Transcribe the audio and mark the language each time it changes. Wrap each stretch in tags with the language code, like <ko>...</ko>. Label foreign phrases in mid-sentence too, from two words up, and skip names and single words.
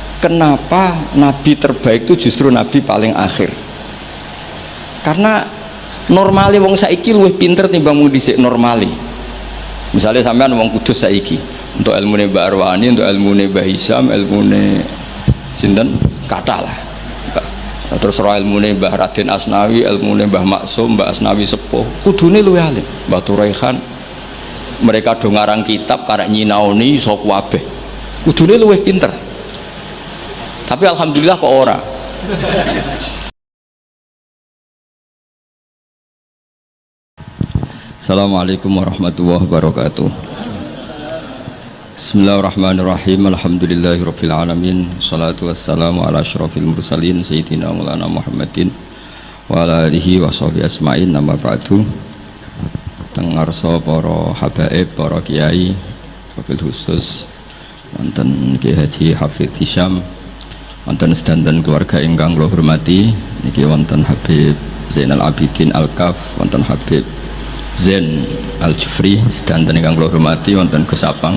<id>kenapa nabi terbaik itu justru nabi paling akhir?</id> <jv>Karena normale wong saiki luwih pinter timbang wong dhisik normale. Misalnya sampean wong Kudus saiki, untuk ilmune Mbak Arwani, untuk ilmune Mbah Hisam, ilmune sinten kathah lah. Terus roh ilmune Mbah Raden Asnawi, ilmune Mbah Maksum, Mbah Asnawi Sepuh, kudune luwih alim. Mbah Turaihan, mereka do ngarang kitab karek nyinaoni iso kabeh. Kudune luwih pinter. Tapi alhamdulillah kok ora.</jv> <ar>السلام عليكم ورحمة الله وبركاته. بسم الله الرحمن الرحيم. الحمد لله رب العالمين. الصلاة والسلام على أشرف المرسلين سيدنا مولانا محمد وعلى آله وصحبه أسمعين. نما بعد.</ar> <jv>Teng ngarsa para habaib, para kiai,</jv> <ar>وبالخصوص</ar> <jv>wonten Kiai Haji Hafidz Hisyam, wonten sedanten keluarga ingkang kula hormati, niki wonten Habib Zainal Abidin Al-Kaf, wonten Habib Zain Al-Jufri, sedanten ingkang kula hormati, wonten Gus Apang.</jv>